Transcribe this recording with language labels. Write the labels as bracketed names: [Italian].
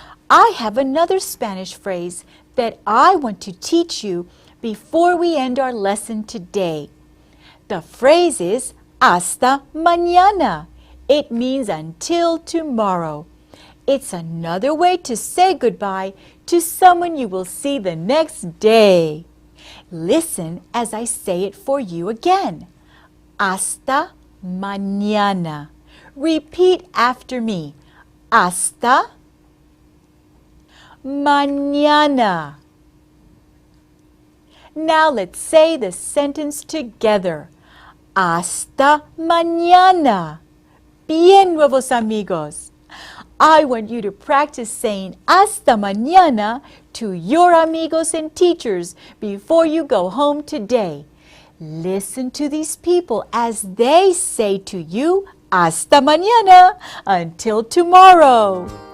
[English] I have another Spanish phrase that I want to teach you before we end our lesson today. The phrase is [Spanish] hasta mañana. [English] It means until tomorrow. It's another way to say goodbye to someone you will see the next day. Listen as I say it for you again. [Spanish] Hasta mañana. [English] Repeat after me. [Spanish] Hasta mañana. [English] Now let's say the sentence together. [Spanish] Hasta mañana. Bien, nuevos amigos. [English] I want you to practice saying [Spanish] hasta mañana [English] to your amigos and teachers before you go home today. Listen to these people as they say to you, [Spanish] hasta mañana, [English] until tomorrow.